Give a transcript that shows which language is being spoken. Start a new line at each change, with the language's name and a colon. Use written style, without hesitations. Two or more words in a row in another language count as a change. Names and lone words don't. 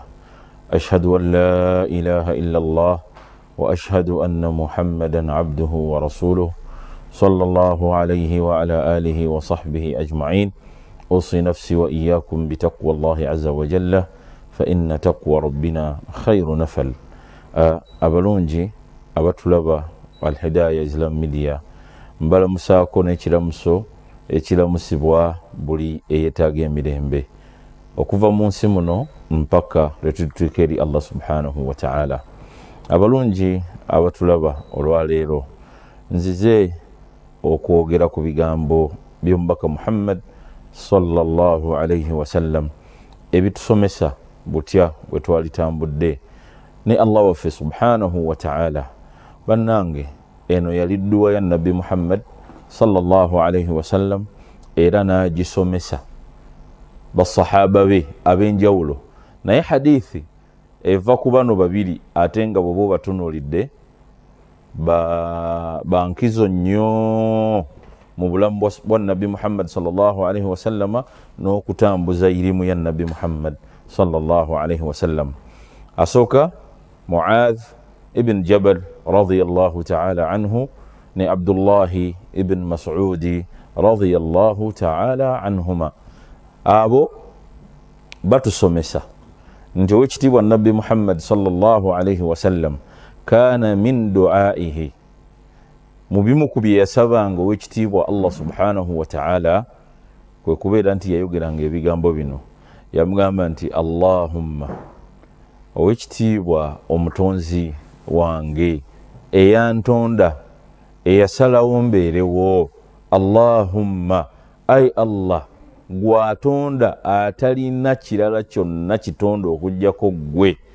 Arabic: أشهد أن لا إله إلا الله وأشهد أن محمدا عبده ورسوله صلى الله عليه وعلى آله وصحبه أجمعين. أوصي نفسي وإياكم بتقوى الله عز وجل فإن تقوى ربنا خير نفل.
Ganda: Abalungi abatulaba والهداية إسلام ميديا mbala musaako n'ekiramuso ekiramusibwa buli eyeetaaga emirembe okuva mu nsi muno mpaka lwetutuuka eri Allah
Arabic: سبحانه وتعالى.
Ganda: Abalungi abatulaba olwaleero, nzize okwogera ku bigambo by'omubaka Muhammad
Arabic: صلى الله عليه وسلم
Ganda: ebitusomesa butya bwe twalitambudde ne Allah waffe
Arabic: سبحانه وتعالى.
Ganda: Bannange, eno yali dduwa ya Nabbi Muhammad
Arabic: صلى الله عليه وسلم,
Ganda: era n'agisomesa basahaba be ab'enjawulo. Naye hadithi eva ku bano babiri ate nga bw'oba batunuulidde bankizo nnyo mu bulamu bwa Nabbi Muhammad
Arabic: صلى الله عليه وسلم
Ganda: n'okutambuza irimu ya Nabbi Muhammad
Arabic: صلى الله عليه وسلم.
Ganda: Asooka Mu'adh ibn Jabal
Arabic: رضي الله تعالى عنه
Ganda: ne Abdullahi ibn Mas'udi
Arabic: رضي الله تعالى عنهما.
Ganda: Abo batusomesa nti owekitiibwa Nabbi Muhammad
Arabic: صلى الله عليه وسلم كان من دعائه,
Ganda: mu bimu ku bye yasabanga owekitiibwa Allah
Arabic: سبحانه وتعالى
Ganda: kwe kubeera nti yayogeranga ebigambo bino. Yamugamba nti Allahumma, owekitiibwa omutonzi wange eyantonda eyasalawo mbeerewo, Allahumma, ay Allah, gwatonda atalina kirala kyonna kitonda okujjako gwe,